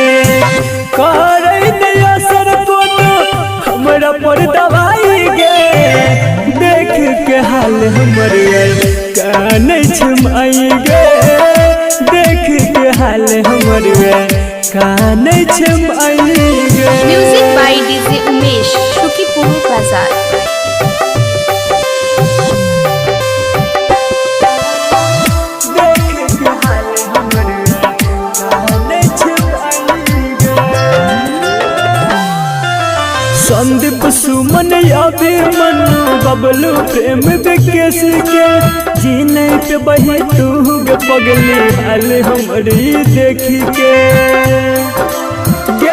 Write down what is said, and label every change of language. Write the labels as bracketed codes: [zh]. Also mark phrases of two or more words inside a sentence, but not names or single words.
[anp] करे ने असर कोनो हमरा पर दवाई गे देख के हाल हमर काने छमाई गे देख के हाल हमर काने छमाई गे। [en] music by DJ उमेश शुकीपुर बाजार। [anp] संदीप सुमन यादे मनु बबलू प्रेम विकेश के जीने पे बही तू गे पगली हाल हमरी देखी के गे।